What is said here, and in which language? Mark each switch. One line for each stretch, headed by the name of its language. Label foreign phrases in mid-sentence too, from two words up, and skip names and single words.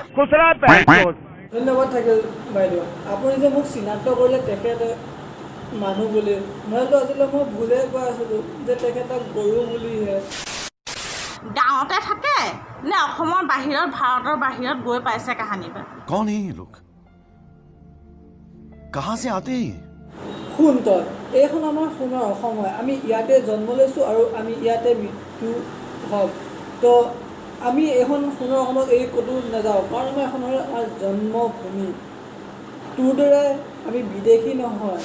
Assamese: ধন্যবাদ থাকিল বাইদেউ, আপুনি যে মোক চিনাক্ত কৰিলে তেখেতে মানুহ বুলি। নহ'লেতো আজিলৈ মই ভুলে কৈ আছিলোঁ যে তেখেতক গৰু বুলিহে। গাঁৱতে থাকে নে অসমৰ বাহিৰত, ভাৰতৰ বাহিৰত গৈ পাইছে কাহানিবা?
Hindi: कौन है ये लोग? कहाँ से आते हैं?
Assamese: শুন তই, এইখন আমাৰ সোণৰ অসম হয়। আমি ইয়াতে জন্ম লৈছোঁ আৰু আমি ইয়াতে মৃত্যু হ'ম। তো আমি এইখন সোণৰ অসমত এৰি ক'তো নাযাওঁ, কাৰণ আমাৰ এখন হ'ল আমাৰ জন্মভূমি। তোৰ দৰে আমি বিদেশী নহয়।